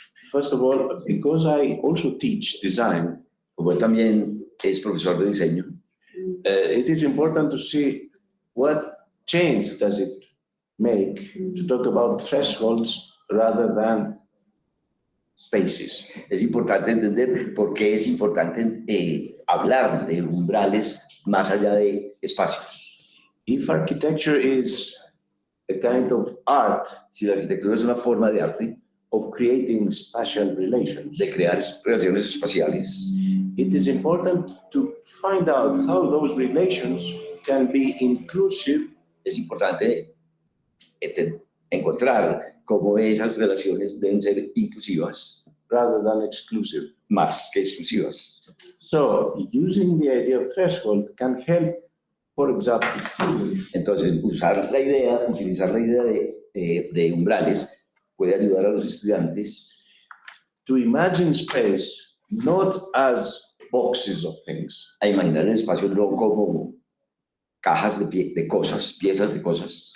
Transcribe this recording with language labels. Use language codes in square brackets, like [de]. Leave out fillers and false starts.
[en] First of all, because I also teach design, [es] como él también es profesor de diseño, [en] it is important to see what change does it make to talk about thresholds rather than spaces. [es] Es importante entender por qué es importante hablar de umbrales más allá de espacios. [en] If architecture is a kind of art [es] Si la arquitectura es una forma de arte, [en] of creating spatial relations, [es] de crear relaciones espaciales, [en] it is important to find out how those relations can be inclusive [es] es importante encontrar cómo esas relaciones deben ser inclusivas [en] rather than exclusive. [es] más que exclusivas. [en] So, using the idea of threshold can help, for example, students [es] Entonces, utilizar la idea de umbrales puede ayudar a los estudiantes [en] to imagine space not as boxes of things, [es] a imaginar el espacio no como cajas de cosas, piezas de cosas,